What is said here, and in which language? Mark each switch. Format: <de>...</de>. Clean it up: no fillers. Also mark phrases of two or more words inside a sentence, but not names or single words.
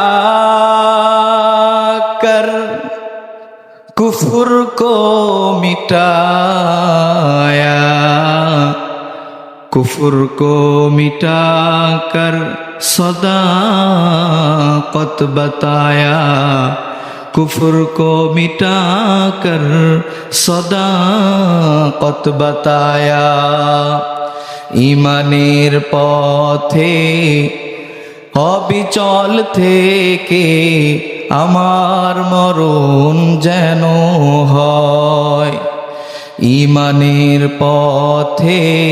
<ur>کر کفر کو مٹایا کفر کو مٹا کر صداقت بتایا کفر کو مٹا کر صداقت بتایا</ur> <bn>ঈমানের পথে অবিচল থেকে আমার মরণ যেন হয় ঈমানের পথে</bn>